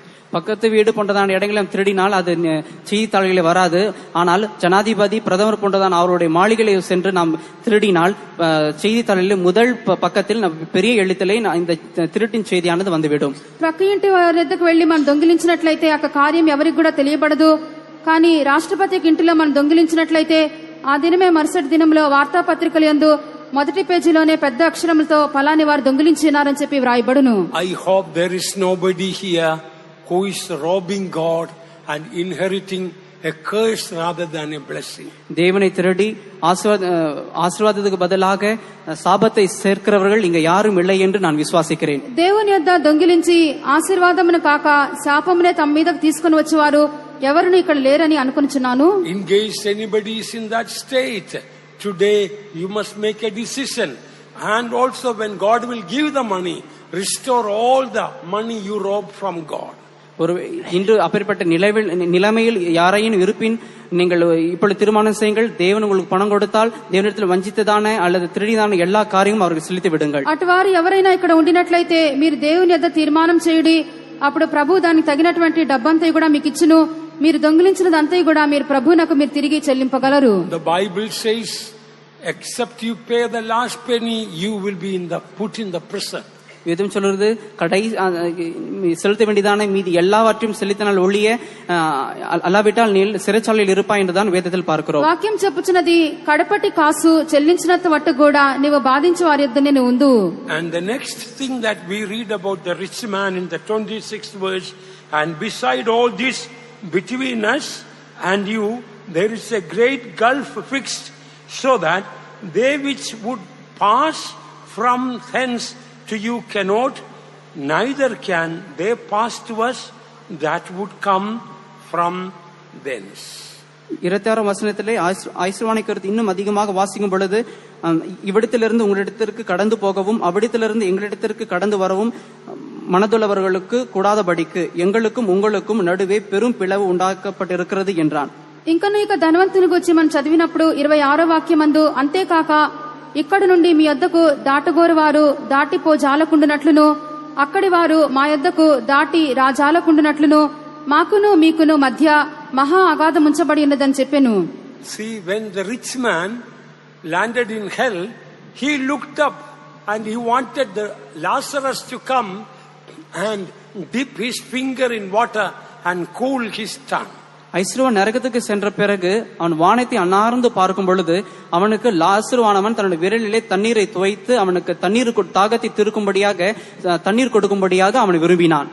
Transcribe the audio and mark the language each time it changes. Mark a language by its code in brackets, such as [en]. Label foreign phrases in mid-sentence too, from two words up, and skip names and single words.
[ta] பக்கத்து வீடு போன்றதான இடங்களும் திருடினால் அது செய்தித்தாள்களில் வராது. ஆனால் ஜனாதிபதி பிரதமர் போன்றதான அவருடைய மாளிகளை சென்று நாம் திருடினால் செய்தித்தாளில் முதல் பக்கத்தில் பெரிய எழுத்திலே இந்த திருட்டின் செய்தியானது வந்துவிடும். [te] ప్రక్క ఇంటి వద్దకు వెళ్లి మనం దొంగిలించినట్లయితే ఆ కార్యం ఎవరికి కూడా తెలియబడదు. కానీ రాష్ట్రపతికి ఇంటిలో మనం దొంగిలించినట్లయితే ఆ దినమే మరుసటి దినంలో వార్తాపత్రికల యందు మొదటి పేజీలోనే పెద్ద అక్షరములతో ఫలాని వారు దొంగిలించినారని చెప్పి వ్రాయబడును. [en] I hope there is nobody here who is robbing God and inheriting a curse rather than a blessing. [ta] தேவனை திருடி ஆசீர்வாதத்துக்கு பதிலாக சாபத்தை சேர்க்கிறவர்கள் இங்க யாரும் இல்லை என்று நான் விசுவாசிக்கிறேன். [te] దేవుని యొద్ద దొంగిలించి ఆశీర్వాదమును కాక శాపమునే తమ మీదకు తీసుకుని వచ్చేవారు ఎవరును ఇక్కడ లేరని అనుకుంటున్నాను. [en] In case anybody is in that state, today you must make a decision. And also when God will give the money, restore all the money you robbed from God. [ta] ஒரு இன்று அப்பேற்பட்ட நிலைமையில் யாரையும் இருப்பின் நீங்கள் இப்பொழுது தீர்மானம் செய்யுங்கள். தேவன் உங்களுக்கு பணம் கொடுத்தால் தேவனிடத்தில் வஞ்சித்ததான அல்லது திருடிதான எல்லா காரியமும் அவருக்கு செலுத்தி విడుங்கள். [te] అటువారు ఎవరైనా ఇక్కడ ఉండినట్లయితే మీరు దేవుని యొద్ద తీర్మానం చేయుడి. అప్పుడు ప్రభు దానికి తగినటువంటి డబ్బంతా కూడా మీకు ఇచ్చును. మీరు దొంగిలించినదంతా కూడా మీరు ప్రభువునకు మీరు తిరిగి చెల్లింపగలరు. [en] The Bible says, except you pay the last penny, you will be put in the prison. [ta] வேதம் சொல்றது செலுத்த வேண்டியதான மீதி எல்லாவற்றையும் செலுத்தினால் ஒழிய அல்லாவிட்டால் நீ சிறைச்சாலையில் இருப்பாய் என்றுதான் வேதத்தில் பார்க்கிறோம். [te] వాక్యం చెప్పుచున్నది కడపటి కాసు చెల్లించినంత వట్టు కూడా నీవు బాధించు వారి యొద్దనే నీవు ఉండు. [en] And the next thing that we read about the rich man in the 26th verse, and beside all this between us and you there is a great gulf fixed, so that they which would pass from hence to you cannot, neither can they pass to us that would come from thence. [ta] 26 வசனத்திலே ஆசீர்வாதத்தை குறித்து இன்னும் அதிகமாக வாசிக்கும் பொழுது, இவ்விடத்திலிருந்து உங்களிடத்திற்கு கடந்து போகவும் அவ்விடத்திலிருந்து எங்களிடத்திற்கு கடந்து வரவும் மனதுள்ளவர்களுக்கு கூடாதபடிக்கு எங்களுக்கும் உங்களுக்கும் நடுவே பெரும் பிளவு உண்டாக்கப்பட்டிருக்கிறது என்றான். [te] ఇంకను ఇక ధనవంతుని గురించి మనం చదివినప్పుడు 26వ వాక్యమందు, అంతేకాక ఇక్కడి నుండి మీ యొద్దకు దాటగోరు వారు దాటిపో జాలకుండునట్లును అక్కడి వారు మా యొద్దకు దాటి రాజాలకుండునట్లును మాకును మీకును మధ్య మహా అగాధం ఉంచబడి ఉన్నదని చెప్పెను. [en] See, when the rich man landed in hell, he looked up and he wanted the Lazarus to come and dip his finger in water and cool his tongue. [ta] ஐஸ்வரவன் நரகத்துக்கு சென்ற பிறகு அவன் வானத்தை அன்னார்ந்து பார்க்கும் பொழுது அவனுக்கு லாசருவானவன் தன்னுடைய விரலிலே தண்ணீரை துவைத்து அவனுக்கு தாகத்தை திருக்கும்படியாக தண்ணீர் கொடுக்கும்படியாக அவன் விரும்பினான்.